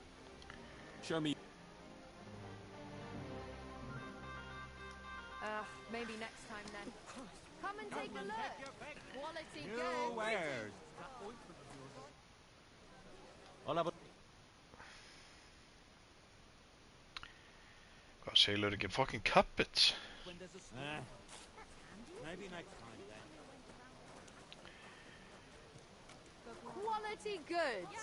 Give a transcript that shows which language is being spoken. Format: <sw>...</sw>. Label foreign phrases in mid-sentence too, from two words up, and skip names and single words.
<en>Show me. Maybe next time then. Come and take a look. Quality New good. wares. I'll have a...</en> <is>Hvað segir ekki</is> <en>fucking cabbage? Maybe next time then. Quality goods.</en>